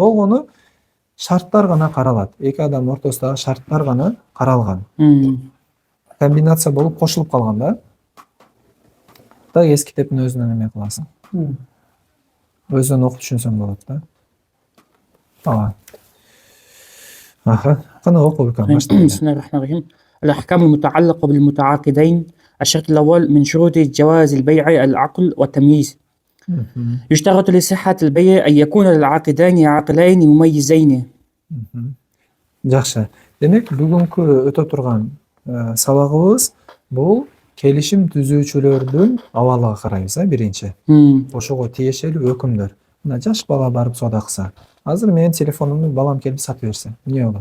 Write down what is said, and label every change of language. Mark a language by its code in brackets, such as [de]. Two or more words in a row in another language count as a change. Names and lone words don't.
[ky] Болгону шарттар гана каралат. Эки адам ортосундагы шарттар гана каралган. Комбинация болуп кошулуп калган да. Так эски китептин өзүнөн эме кыласың. Өзүнөн окуп түшүнсөң болот да. Кана окуп [ar] Bismillahirrahmanirrahim. الأحكام المتعلقة بالمتعاقدين. الشرط الأول من شروط جواز البيع العقل والتمييز. يشترط لصحة البيع أن يكون العاقدان عاقلين مميزين. [ky] Жакшы. Демек, бүгүнкү өтө турган сабагыбыз бул келишим түзүүчүлөрдүн абалыга карайбыз, биринчи. Ошого тиешелүү өкүмдөр. Мына жаш бала барып соода кылса, азыр менин телефонумду балам келип сатып берсе, эмне болот?